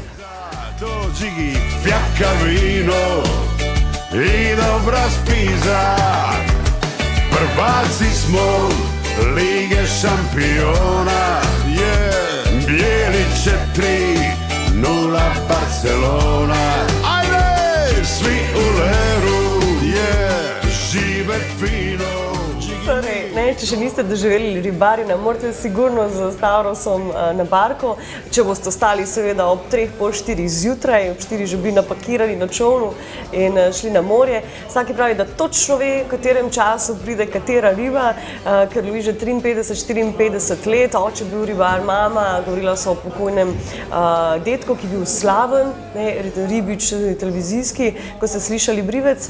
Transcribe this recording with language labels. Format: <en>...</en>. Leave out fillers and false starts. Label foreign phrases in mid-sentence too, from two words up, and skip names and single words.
<hr>Dođi fjaka vino i dobra spiza, prvaci smo Lige šampiona, bijeli 4-0 Barcelona, ajde, svi u leru, žive fino.</hr> <sl>Torej, če še niste doživeli ribarjenja, morate sigurno z Stavrosom na barko. Če boste ostali seveda ob 3:30 zjutraj, ob 4 že bi napakirali na čolnu in šli na morje. Vsak pravi, da točno ve, v katerem času pride katera riba, ker lovi že 53-54 let, oče bil ribar, mama, govorila so o pokojnem detku, ki je bil slaven, ribič televizijski, ko ste slišali Brivec.</sl>